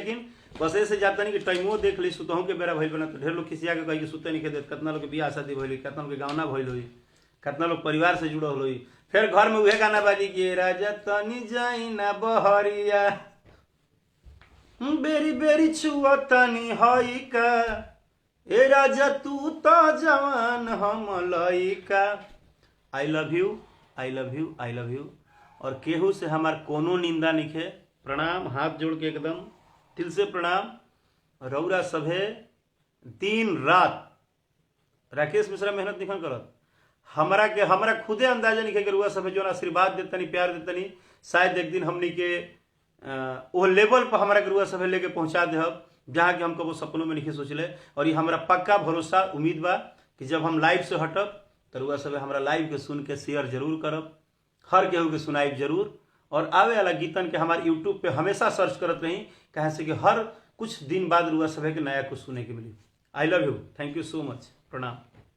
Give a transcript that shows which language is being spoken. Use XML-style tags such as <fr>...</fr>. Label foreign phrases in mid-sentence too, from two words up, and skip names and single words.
<bho>लेकिन बस ऐसे जाता नहीं कि टाइमो देख ली सुतहूँ के बेरा भइल बना तो ढेर लोग खिसिया के कही कि सुते नहीं खेते, कितना लोग के बियाह शादी भइल, कितना लोग के गावना भइल हुई, कितना लोग परिवार से जुड़ल हुई, फिर घर में उहे गाना बाजी कि राजा तनी जाई ना बहरिया बेरी बेरी छुआ तनी हई का, ए राजा तू तो जवान हम लइका।</bho> <en>I love you, I love you, I love you.</en> <bho>और केहू से हमार कोनो निंदा निखे, प्रणाम, हाथ जोड़ के एकदम दिल से प्रणाम। रौरा सभे दिन रात राकेश मिश्रा मेहनत निखन करत, हमरा खुदे अंदाजा नहीं कि रुआ सभे जो आशीर्वाद देतनी, प्यार देतनी, शायद एक दिन हमनी के वो लेवल पर हमारा के रुआ सभे लेके पहुंचा देहब जहाँ कि हम कबो सपनों में नहीं सोचले। और ये हमारा पक्का भरोसा उम्मीद बा कि जब हम लाइव से हटब तो रुआ सभे हमारा लाइव के सुन के शेयर जरूर करब, हर केहू के सुनाइब जरूर। और आवे वाला गीतन के हमारे यूट्यूब पे हमेशा सर्च करत रही, कहे से कि हर कुछ दिन बाद रुआ सभे के नया कुछ सुने के मिली।</bho> <en>I love you, thank you so much,</en> <bho>प्रणाम।</bho>